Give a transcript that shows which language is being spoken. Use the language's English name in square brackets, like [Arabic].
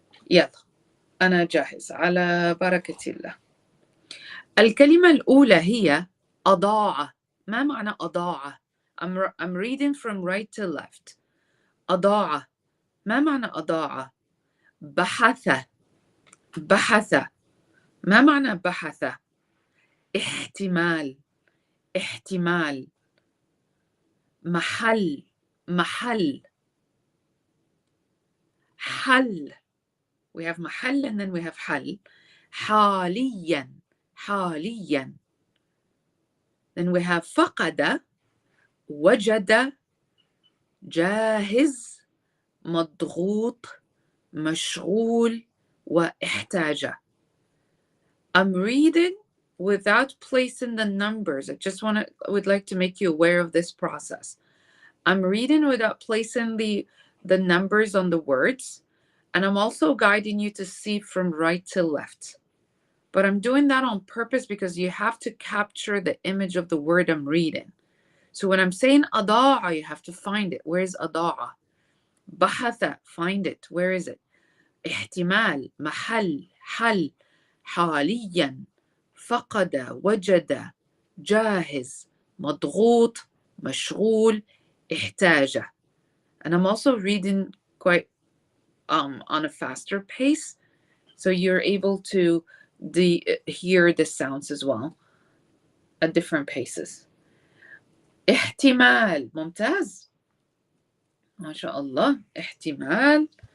[Arabic] يلا أنا جاهز على بركة الله. الكلمة الأولى هي أضاع. ما معنى أضاع؟ [English] I'm reading from right to left. [Arabic] أضاع. ما معنى أضاع؟ بحث. ما معنى بحث؟ احتمال، احتمال. محل، محل. حل. [English] We have محل and then we have حل. [Arabic] حاليا، حاليا. [English] Then we have [Arabic] فقد، وجد، جاهز، مضغوط، مشغول، واحتاج. [English] I'm reading without placing the numbers. I just would like to make you aware of this process. I'm reading without placing the numbers on the words, and I'm also guiding you to see from right to left. But I'm doing that on purpose because you have to capture the image of the word I'm reading. So when I'm saying أضاع, you have to find it. Where is أضاع? بحث, find it. Where is it? [Arabic] احتمال, محل, حل, حاليا, فقد, وجد, جاهز, مضغوط, مشغول, احتاج. [English] And I'm also reading quite on a faster pace, so you're able to hear the sounds as well at different paces. [Arabic] احتمال. ممتاز. ما شاء الله. احتمال.